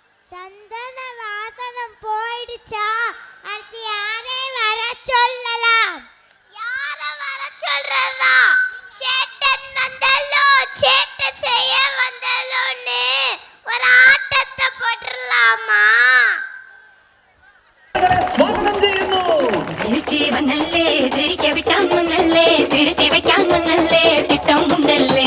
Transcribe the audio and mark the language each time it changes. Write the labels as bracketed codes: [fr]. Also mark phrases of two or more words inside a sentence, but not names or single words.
[ta] சந்தன வாசனம் போயிடுச்சா? அடுத்து யாரை வர சொல்லலாம்? யாரை வர சொல்றதா? சேட்டன் வந்தலோ, சேட்டை செய்ய வந்தலோன்னு ஒரு ஆட்டத்தை போட்டுடலாமா? [ml] സ്വാഗതം ചെയ്യുന്നു. തിരിച്ചീവനല്ലേ, തിരികെ വിട്ടാൻ വന്നല്ലേ, തിരുത്തി വയ്ക്കാൻ വന്നല്ലേ, തിട്ടം ഉണ്ടല്ലേ.